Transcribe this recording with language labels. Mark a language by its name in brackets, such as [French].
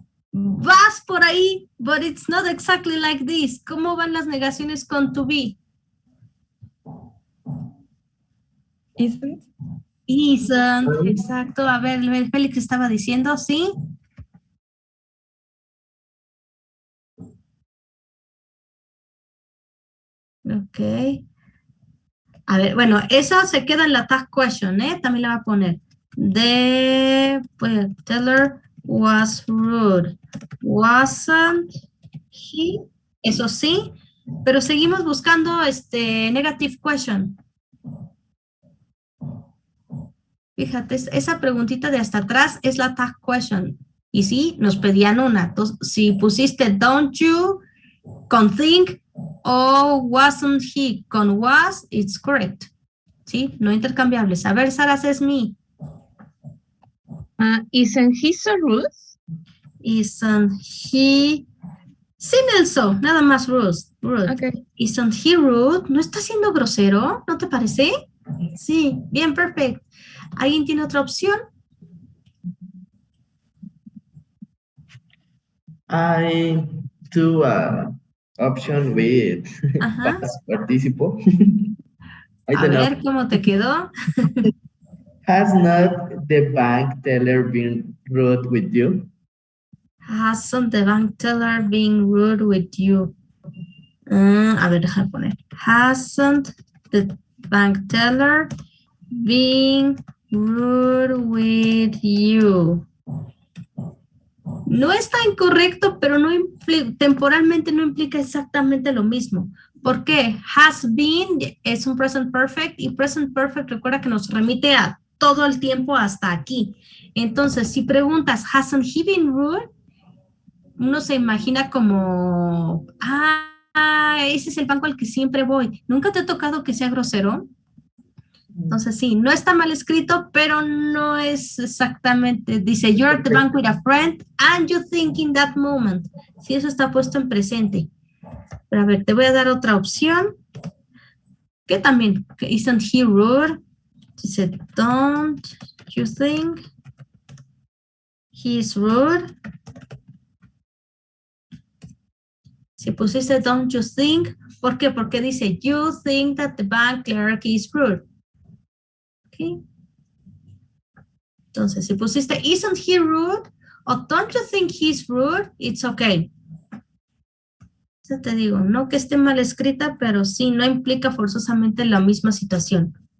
[Spanish] Vas por ahí, [English] but it's not exactly like this. [Spanish] ¿Cómo van las negaciones con to be? [English] Isn't? Isn't, exacto. [Spanish] A ver, Félix estaba diciendo, ¿sí? Ok. A ver, bueno, eso se queda en la tag question, ¿eh? También la va a poner. [English] The teller was rude. Wasn't he? [Spanish] Eso sí, pero seguimos buscando negative question. Fíjate, esa preguntita de hasta atrás es la tag question. Y sí, nos pedían una. Entonces, si pusiste don't you con think o wasn't he con was, [English] it's correct. [Spanish] ¿Sí? No intercambiables. A ver, Sara says me. [English] Isn't he so rude? Isn't he... [Spanish] Sin el so, nada más rude. [English] Okay. Isn't he rude? [Spanish] ¿No está siendo grosero? ¿No te parece? Sí, bien, perfecto. ¿Alguien tiene otra opción? [English] I do a option with Ajá. past participle. I [Spanish] A [English] don't know. [Spanish] ver cómo te quedó. [English] Has not the bank teller been rude with you? Hasn't the bank teller been rude with you? [Spanish] A ver, déjame poner. [English] Hasn't the bank teller been rude with you? [Spanish] No está incorrecto, pero no temporalmente no implica exactamente lo mismo. ¿Por qué? Has been es un present perfect y present perfect recuerda que nos remite a todo el tiempo hasta aquí. Entonces, si preguntas, [English] hasn't he been rude? [Spanish] Uno se imagina como, ese es el banco al que siempre voy. ¿Nunca te ha tocado que sea grosero? Entonces, sí, no está mal escrito, pero no es exactamente, dice, [English] you're at the bank with a friend and you think in that moment. [Spanish] Sí, eso está puesto en presente. Pero a ver, te voy a dar otra opción. Que también, que [English] isn't he rude? Dice, don't you think he's rude? [Spanish] Si pusiste [English] don't you think, [Spanish] ¿por qué? Porque dice, [English] you think that the bank clerk is rude. Okay. [Spanish] Entonces, si pusiste [English] isn't he rude [Spanish] o [English] don't you think he's rude, it's okay. [Spanish] Eso te digo, no que esté mal escrita, pero sí, no implica forzosamente la misma situación.